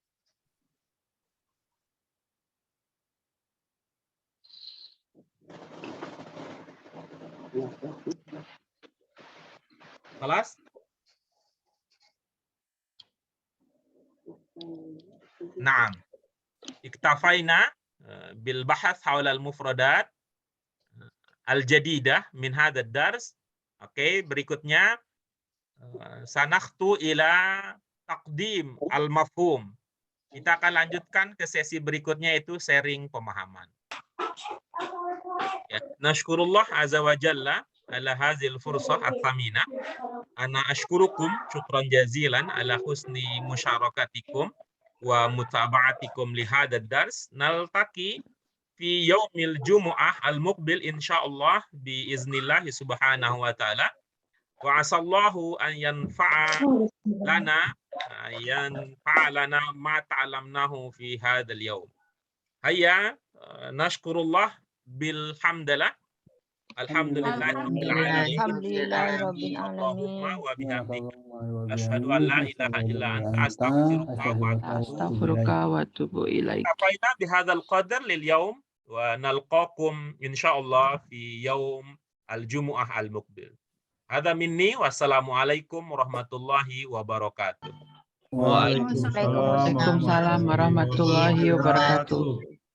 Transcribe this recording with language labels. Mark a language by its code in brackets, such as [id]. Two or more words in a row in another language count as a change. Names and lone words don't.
[id] Kelas? [ar] Naam. اكتفينا بالبحث حول المفردات الجديدة من هذا الدرس. [id] Oke, berikutnya [ar] سننتقل إلى تقديم المفهوم. [id] Kita akan lanjutkan ke sesi berikutnya, itu sharing pemahaman. [ar] يا، نشكر الله عز وجل على هذه الفرصة الثمينة. أنا أشكركم شكرا جزيلا على حسن مشاركتكم ومتابعتكم لهذا الدرس. نلتقي في يوم الجمعة المقبل إن شاء الله بإذن الله سبحانه وتعالى. وأسأل الله أن ينفع لنا ما تعلمناه في هذا اليوم. هيا نشكر الله بالحمدلة. الحمد لله رب العالمين. الحمد لله رب العالمين. وبحمدك أشهد أن لا إله إلا أنت أستغفرك وأتوب إليك. اكتفينا بهذا القدر لليوم ونلقاكم إن شاء الله في يوم الجمعة المقبل. هذا مني والسلام عليكم ورحمة الله وبركاته. Waalaikumsalam وعليكم السلام ورحمة الله وبركاته.